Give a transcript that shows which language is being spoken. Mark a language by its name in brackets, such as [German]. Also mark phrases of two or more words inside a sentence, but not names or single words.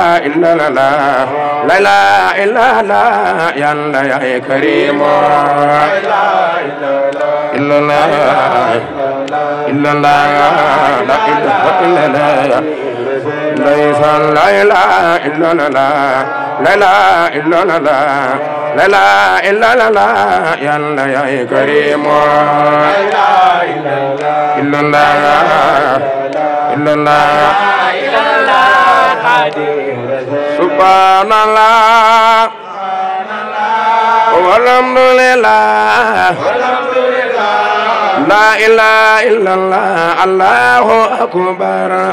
[Arabic] إلا الله لا إله إلا الله يا الله يا كريم لا إله إلا الله إلا الله لا إله إلا الله ليس لا إله إلا الله لا إله إلا الله لا إله إلا الله يا الله يا كريم لا إله إلا الله إلا الله سبحان الله والحمد لله لا إله إلا الله الله أكبر